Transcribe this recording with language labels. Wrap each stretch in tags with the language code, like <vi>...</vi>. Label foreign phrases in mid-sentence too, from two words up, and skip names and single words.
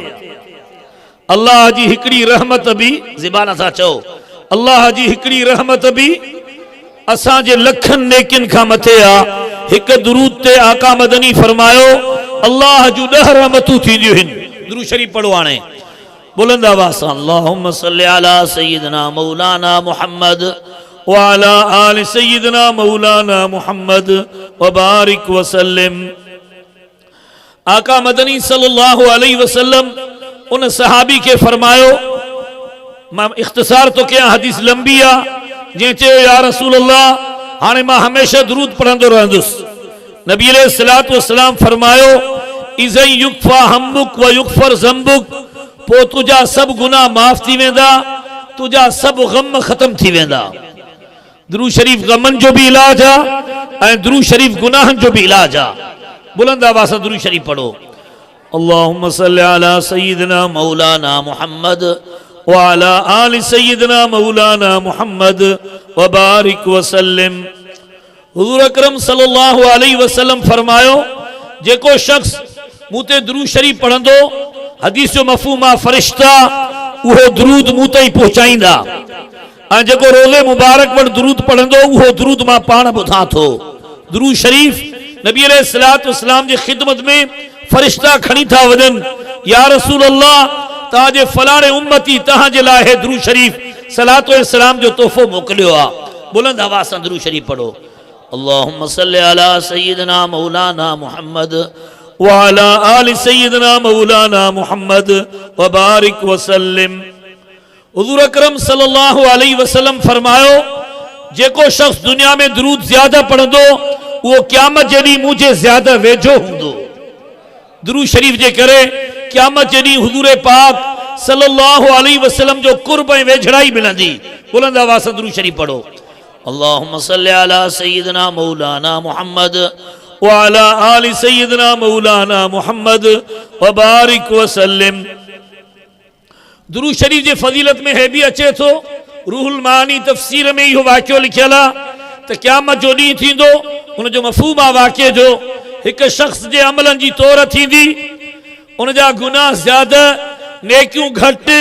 <sd>अल्लाह जी हिकड़ी रहमत भी ज़बान सां चओ, अल्लाह जी हिकड़ी रहमत भी असांजे लखन नेकिन खां मथे आ। हिक दुरूद ते आका मदनी फरमायो, अल्लाह जूं 10 रहमतूं थींदियूं आहिनि। दुरूद शरीफ पढ़ो हाणे बुलंद आवाज़ सां।</sd> <ar>اللهم صل على سيدنا مولانا محمد و على آل سيدنا مولانا محمد و بارك و سلم.</ar> <sd>आका मदनी</sd> <ar>صلى الله عليه وسلم</ar> <sd>उन सहाबी के फरमायो, मां इख्तिसार तो कयां, हदीस लंबी आ। जे चयो</sd> <ar>يا رسول الله,</ar> <sd>हाणे मां हमेशा दुरूद पढ़ंदो रहंदुसि। नबी</sd> <ar>عليه الصلاة والسلام</ar> <sd>फरमायो,</sd> <ar>إذ يكفى همك و يغفر ذنبك.</ar> <sd>पो तुझा सब गुनाह माफ़ थी वेंदा, तुझा सब गम खत्म थी वेंदा। दुरूद शरीफ गमन जो भी इलाज आ ऐं दुरूद शरीफ गुनाहन जो भी इलाज आ। बुलंद आवाज़ सां दुरूद शरीफ पढ़ो।</sd> <ar>اللهم صل على سيدنا مولانا محمد و على آل سيدنا مولانا محمد و بارك و سلم.</ar> <sd>हुजूर अकरम</sd> <ar>صلى الله عليه وسلم</ar> <sd>फरमायो, जेको शख्स मूते दुरूद शरीफ पढ़ंदो, हदीस जो मफ़हूम आ फरिश्ता उहो दुरूद मूं ताईं पहुचाईंदा। ऐं जेको रोज़े मुबारक वटि दुरूद पढ़ंदो, उहो दुरूद मां पाण ॿुधां थो। दुरूद शरीफ नबी</sd> <ar>عليه الصلاة والسلام</ar> <sd>जी ख़िदमत में फरिश्ता खणी था वञनि,</sd> <ar>يا رسول الله,</ar> <sd>तव्हांजे फलाणे उम्मती तव्हांजे लाइ हे दुरूद शरीफ सलातो ऐं सलाम जो तोहफ़ो मोकिलियो आहे। बुलंद आवाज़ सां दुरूद शरीफ पढ़ो।</sd> <ar>اللهم صل على سيدنا مولانا محمد و على آل سيدنا مولانا محمد و بارك و سلم.</ar> <sd>हुजूर अकरम</sd> <ar>صلى الله عليه وسلم</ar> <sd>फरमायो, जेको शख्स दुनिया में दुरूद ज्यादा पढ़ंदो वो क़यामत जॾहिं मुझे ज्यादा वेझो हूंदो। दुरूद शरीफ जे करे क़यामत जॾहिं हुजूर पाक</sd> <ar>صلى الله عليه وسلم</ar> <sd>जो कुर्ब ऐं वेझड़ाई मिलंदी। बुलंद आवाज़ सां दुरूद शरीफ पढ़ो।</sd> <ar>اللهم صل على سيدنا مولانا محمد و على آل سيدنا مولانا محمد و بارك و سلم.</ar> <sd>दुरूद शरीफ जे फजीलत में हे भी अचे थो, रूहुल मानी तफसीर में इहो वाक़ियो लिखियल आहे त क़यामत जो ॾींहुं थींदो, उनजो मफ़हूम आहे वाक़िए जो, हिक शख़्स जे अमलनि जी तौर थींदी, उनजा गुनाह ज़्यादा नेकियूं घटि।</sd>